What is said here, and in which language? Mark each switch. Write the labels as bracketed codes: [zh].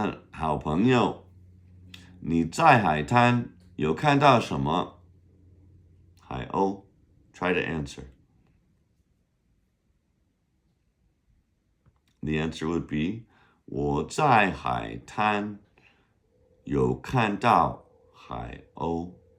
[zh] 好朋友，你在海滩有看到什么？ [en] 海鸥 Try to answer. The answer would be, [zh] 我在海滩有看到海鸥.